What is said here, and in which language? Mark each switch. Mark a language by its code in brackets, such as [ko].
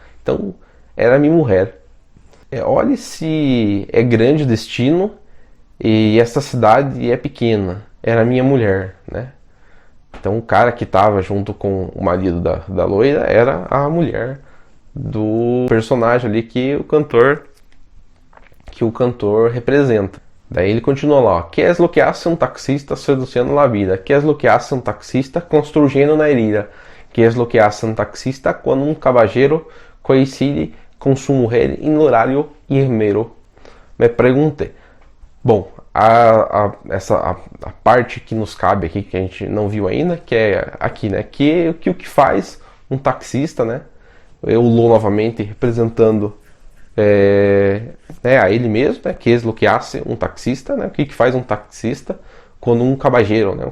[pt] Então, era minha mulher. Olhe se é grande o destino e esta cidade é pequena. Era minha mulher, né? Então, o cara que estava junto com o marido da loira era a mulher do personagem ali que o cantor representa. Daí ele continua lá, ó: [es] "¿Qué es lo que hace un taxista seduciendo la vida? ¿Qué es lo que hace un taxista construyendo una herida? ¿Qué es lo que hace un taxista cuando un caballero coincide con su mujer en horario irmero?" [pt] Me perguntei. Bom, a parte que nos cabe aqui, que a gente não viu ainda, que é aqui, né? Que o que faz um taxista, né? Eu novamente representando a ele mesmo, né? Que é o que hace um taxista, né? O que faz um taxista quando um caballeiro, né?